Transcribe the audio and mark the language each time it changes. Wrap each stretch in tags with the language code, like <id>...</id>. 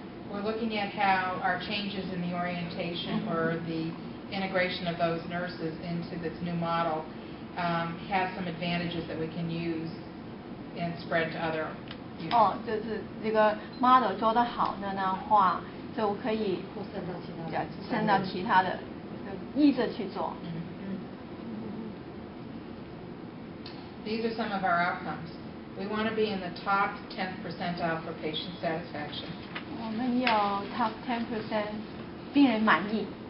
<en>We're looking at how our changes in the orientation or the integration of those nurses into this new model has some advantages that we can use and spread to other units.</en> <zh>哦，就是这个 model 做得好的话，就可以扩散到其他的，伸到其他的，依着去做。</zh> <en>These are some of our outcomes. We want to be in the top 10th percentile for patient satisfaction.</en> <zh>我们有 top 10% 病人满意。</zh>